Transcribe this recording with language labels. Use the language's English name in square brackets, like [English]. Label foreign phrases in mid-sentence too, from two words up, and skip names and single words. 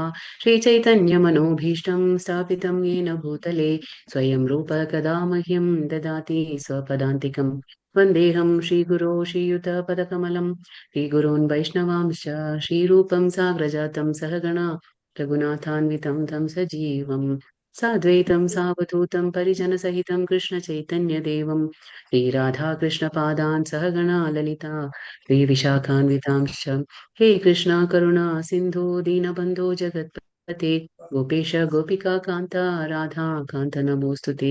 [Sanskrit] ശ്രീ ചൈതന്യ മനോഭീഷ്ടം സ്ഥാപിതം യേന ഭൂതലേ സ്വയം രൂപ കഥാ മഹ്യം ദദാതി സ്വപദാന്തികം. വന്ദേഹം ശ്രീഗുരോ ശ്രീയുത പദകമലം ശ്രീഗുരോൻ വൈഷ്ണവാംശ്ച ശ്രീരൂപം സാഗ്രജാതം സഹഗണ രഘുനാഥാन्वितं तं सजीवं साद्वैतं सावधूतं परिजनसहितं कृष्णचैतन्यदेवं श्रीराधाकृष्णपादान् सहगणा ललिता श्रीविशाखान्वितांश्च। हे कृष्णा करुणा सिन्धु दीनबन्धो जगत्पते गोपेश गोपिका कान्ता राधा कान्त नमोऽस्तुते।